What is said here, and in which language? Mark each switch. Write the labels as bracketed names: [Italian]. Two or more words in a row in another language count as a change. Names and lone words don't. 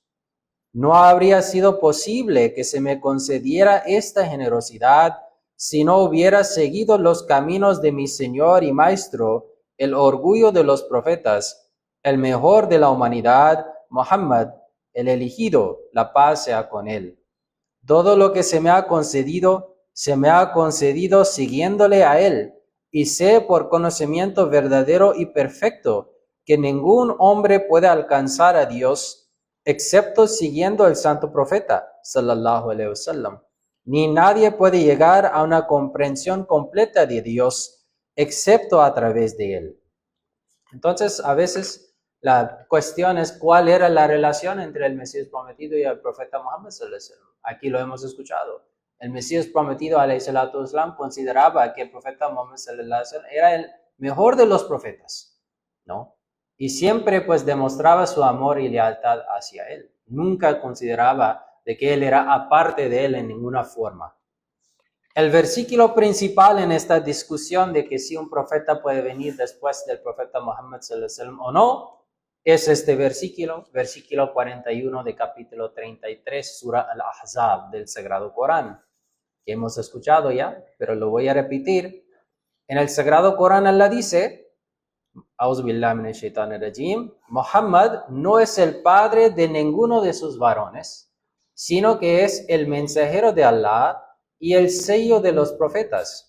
[Spanish] No habría sido posible que se me concediera esta generosidad si no hubiera seguido los caminos de mi Señor y Maestro, el orgullo de los profetas, el mejor de la humanidad, Muhammad, el elegido, la paz sea con él. Todo lo que se me ha concedido siguiéndole a él, y sé por conocimiento verdadero y perfecto que ningún hombre puede alcanzar a Dios excepto siguiendo el santo profeta, [Arabic] صلى الله عليه وسلم. [Spanish] Ni nadie puede llegar a una comprensión completa de Dios excepto a través de él. Entonces, a veces la cuestión es cuál era la relación entre el Mesías prometido y el profeta Muhammad [Arabic] صلى الله عليه وسلم. [Spanish] Aquí lo hemos escuchado. El Mesías prometido, [Arabic] عليه الصلاة والسلام, [Spanish] consideraba que el profeta Muhammad [Arabic] صلى الله عليه وسلم [Spanish] era el mejor de los profetas, ¿no? Y siempre pues demostraba su amor y lealtad hacia él. Nunca consideraba de que él era aparte de él en ninguna forma. El versículo principal en esta discusión de que si un profeta puede venir después del profeta Muhammad [Arabic] صلى الله عليه وسلم [Spanish] o no, es este versículo 41 de capítulo 33, Surah Al-Ahzab del Sagrado Corán, que hemos escuchado ya, pero lo voy a repetir. En el Sagrado Corán Allah dice, Muhammad no es el padre de ninguno de sus varones, sino que es el mensajero de Allah y el sello de los profetas.